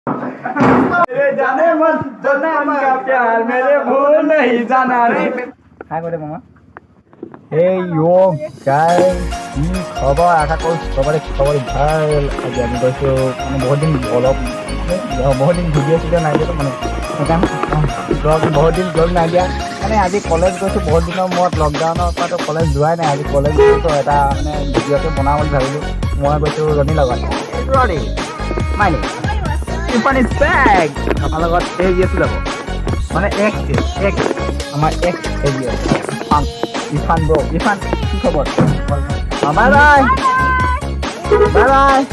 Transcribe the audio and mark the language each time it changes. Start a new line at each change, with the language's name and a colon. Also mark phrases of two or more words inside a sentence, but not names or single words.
Hindi: मेरे जाने मन जन्म का प्यार मेरे भूल नहीं जाना रे
Assamese: হাই কৈ দে মামা এই য়ো গাই কি খবৰ আশা কৰোঁ চবৰে খবৰ ভাল আজি আমি গৈছোঁ মানে বহুত দিন ভিডিঅ' চিডিঅ' নাই দিয়া মানে সেইকাৰণে বহুত দিন ব্লগ নাই দিয়া মানে আজি কলেজ গৈছোঁ বহুত দিনৰ মূৰত লকডাউনৰ পৰাতো কলেজ যোৱাই নাই আজি কলেজ গৈছোঁ এটা মানে ভিডিঅ'টো বনাওঁ বুলি ভাবিলোঁ মই গৈছোঁ ৰণীৰ লগত ৰণী মাইনী
English: Ifan is back
Assamese: আমাৰ লগত এই আছে যাব মানে এক আমাৰ এক এই ইফান ব্ৰ ইফান কি খবৰ
English: bye bye bye bye